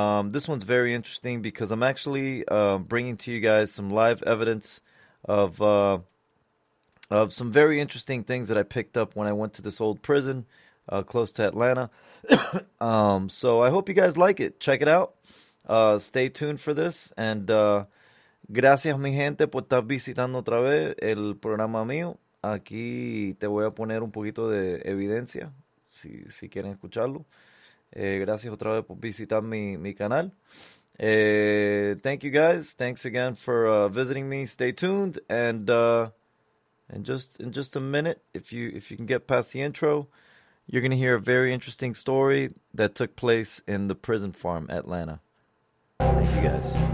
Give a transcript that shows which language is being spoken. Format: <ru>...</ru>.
<en>This one's very interesting because I'm actually bringing to you guys some live evidence of some very interesting things that I picked up when I went to this old prison close to Atlanta. So I hope you guys like it. Check it out. Stay tuned for this.</en> <es>And gracias, mi gente, por estar visitando otra vez el programa mío. Aquí te voy a poner un poquito de evidencia, si quieren escucharlo. Gracias otra vez por visitar mi canal.</es> <en>Thank you guys. Thanks again for visiting me. Stay tuned. And in just a minute, if you can get past the intro, you're going to hear a very interesting story that took place in the prison farm, Atlanta. Thank you guys.</en>